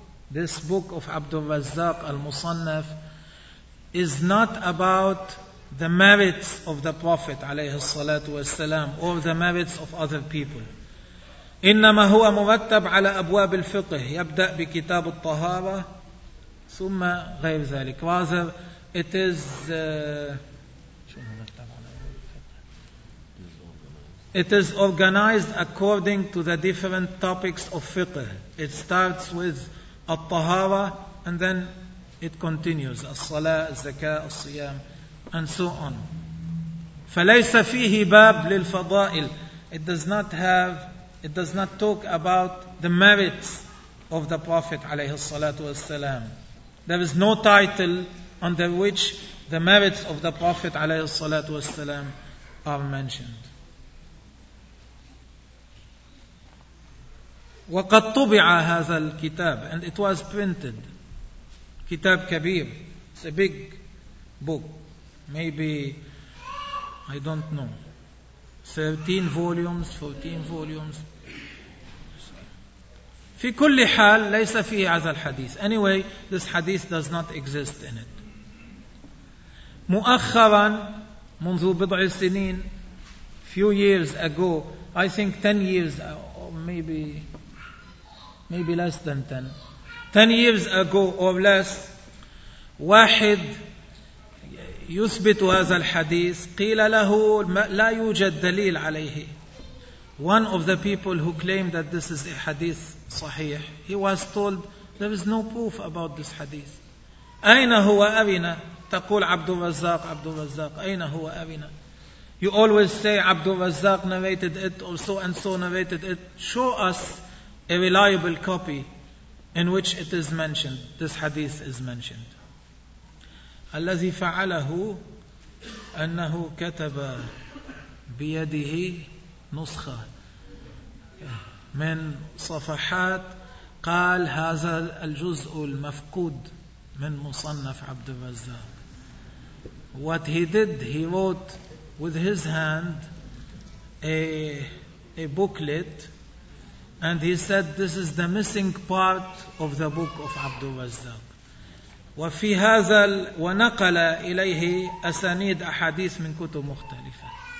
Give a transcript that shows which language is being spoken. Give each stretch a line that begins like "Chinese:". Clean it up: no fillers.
English: This book of عبد الرزاق المصنف is not about the merits of the Prophet عليه الصلاة والسلام or the merits of other people.
Arabic: إنما هو مرتب على أبواب الفقه يبدأ بكتاب الطهارة ثم غير ذلك.
English: Rather, it is organized according to the different topics of fiqh. It starts with al-tahara and then it continues al-salah, al-zakah, al-siyam and so on.
Arabic: فَلَيْسَ فِيهِ بَابْ لِلْفَضَائِلِ.
English: It does not talk about the merits of the Prophet عليه الصلاة والسلام. There is no title under which the merits of the Prophet عليه الصلاة والسلام are mentioned.
Arabic: وقد طبع هذا الكتاب
English: and it was printed.
Arabic: كتاب كبير,
English: it's a big book, maybe I don't know 13 volumes, 14 volumes.
Arabic: في كل حال ليس فيه هذا الحديث.
English: Anyway, this hadith does not exist in it.
Arabic: مؤخرا, منذ بضع سنين,
English: few years ago, I think 10 years or maybe less than 10. 10 years ago or less,
Arabic: واحد يثبت هذا الحديث قيل له لا يوجد دليل عليه.
English: One of the people who claimed that this is a hadith صحيح, he was told there is no proof about this hadith.
Arabic: أين هو أرنا؟ تقول عبد الرزاق, عبد الرزاق, أين هو أرنا؟
English: You always say عبد الرزاق narrated it or so and so narrated it. Show us a reliable copy in which it is mentioned, this hadith is mentioned.
Arabic: الذي فعله أنه كتب بيده نسخة من صفحات قال هذا الجزء المفقود من مصنف عبد الرزاق.
English: What he did, he wrote with his hand a booklet. And he said, this is the missing part of the book of عبد الرزاق.
Arabic: وفي هذا ونقل إليه أسانيد أحاديث من كتب مختلفة.